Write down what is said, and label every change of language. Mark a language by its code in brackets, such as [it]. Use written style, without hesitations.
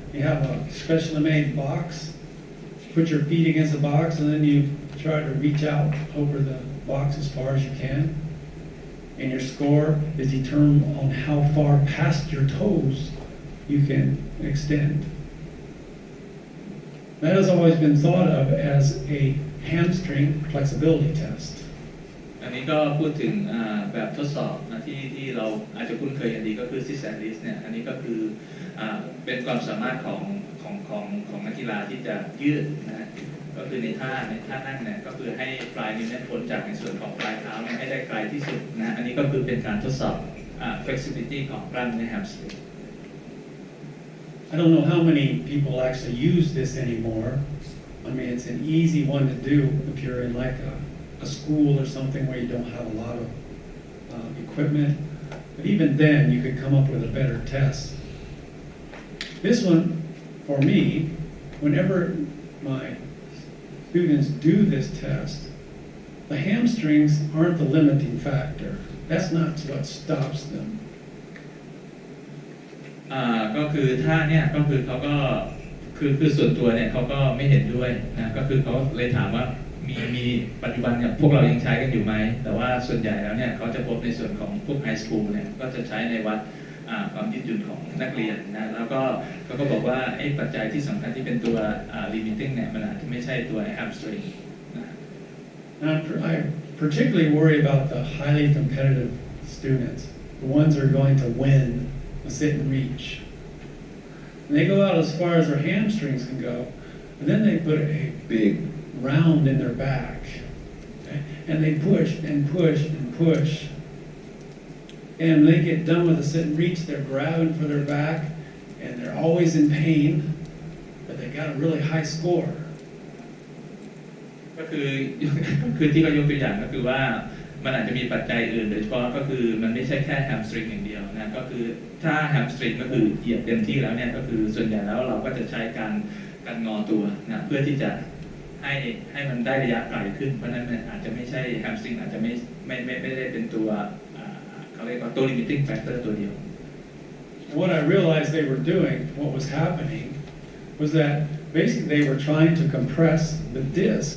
[en] You have a specially made box, put your feet against the box, and then you try to reach out over the box as far as you can. And your score is determined on how far past your toes you can extend. That has always been thought of as a hamstring flexibility test. [th] อันนี้ก็พูดถึงแบบทดสอบนะที่เราอาจจะคุ้นเคยกันดีก็คือ [en] sit and reach [th] เนี่ยอันนี้ก็คือเป็นความสามารถของนักกีฬาที่จะยืดนะก็คือในท่านั่งเนี่ยก็คือให้ปลายนิ้วเนี่ยพ้นจากในส่วนของปลายเท้าเนี่ยให้ได้ไกลที่สุดนะอันนี้ก็คือเป็นการทดสอบ flexibility ของกล้ามเนื้อ hamstring [en] I don't know how many people actually use this anymore. I mean, it's an easy one to do if you're in like a school or something where you don't have a lot of equipment. But even then, you could come up with a better test. This one, for me, whenever my students do this test, the hamstrings aren't the limiting factor. That's not what stops them. [th] ก็คือท่าเนี่ยก็คือเขาก็คือส่วนตัวเนี่ยเขาก็ไม่เห็นด้วยนะก็คือเขาเลยถามว่ามีปัจจุบันเนี่ยพวกเรายังใช้กันอยู่ไหมแต่ว่าส่วนใหญ่แล้วเนี่ยเขาจะพบในส่วนของพวกไฮสคูลเนี่ยก็จะใช้ในวัดความยืดหยุ่นของนักเรียนนะแล้วก็เขาก็บอกว่าไอ้ปัจจัยที่สำคัญที่เป็นตัว limiting เนี่ยมันอาจจะไม่ใช่ตัว hamstring นะ [en] I particularly worry about the highly competitive students, the ones who are going to win a sit and reach. And they go out as far as their hamstrings can go, and then they put a big round in their back, okay? And they push and push and push. And when they get done with the sit and reach, they're grabbing for their back, and they're always in pain, but they got a really high score. [th] ก็คือที่เขายกตัวอย่างก็คือว่ามันอาจจะมีปัจจัยอื่นโดยเฉพาะก็คือมันไม่ใช่แค่แฮมสตริงอย่างเดียวนะก็คือถ้าแฮมสตริงก็คือเหยียบเต็มที่แล้วเนี่ยก็คือส่วนใหญ่แล้วเราก็จะใช้การงอตัวนะเพื่อที่จะให้มันได้ระยะไกลขึ้นเพราะนั้นมันอาจจะไม่ใช่แฮมสตริงอาจจะไม่ได้เป็นตัวเขาเรียกว่าตัว [en] limiting factor [th] ตัวเดียว [en] What I realized they were doing, what was happening, was that basically they were trying to compress the disc